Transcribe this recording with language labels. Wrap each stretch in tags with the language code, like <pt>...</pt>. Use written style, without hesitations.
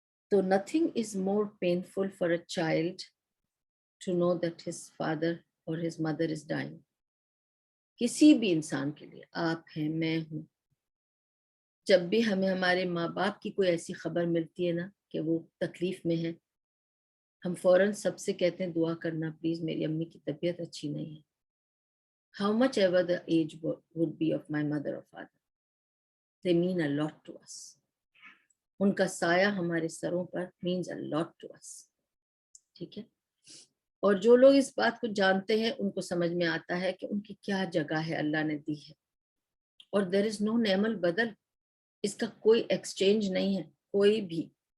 <en>تو nothing is more painful for a child to know that his father or his mother is dying.</en> <ur>کسی بھی انسان کے لیے, آپ ہیں, میں ہوں, جب بھی ہمیں ہمارے ماں باپ کی کوئی ایسی خبر ملتی ہے نا کہ وہ تکلیف میں ہے, ہم فوراً سب سے کہتے ہیں دعا کرنا پلیز میری امی کی طبیعت اچھی نہیں ہے.</ur> <en>How much ever the age would be of my mother or father, they mean a lot to us.</en> <ur>ان کا سایہ ہمارے سروں پر</ur> <en>means a lot to us.</en> <ur>ٹھیک ہے. اور جو لوگ اس بات کو جانتے ہیں ان کو سمجھ میں آتا ہے کہ ان کی کیا جگہ ہے اللہ نے دی ہے. اور</ur> <en>there is no</en> <ur>نعم البدل, اس کا کوئی ایکسچینج نہیں ہے کوئی بھی.</ur>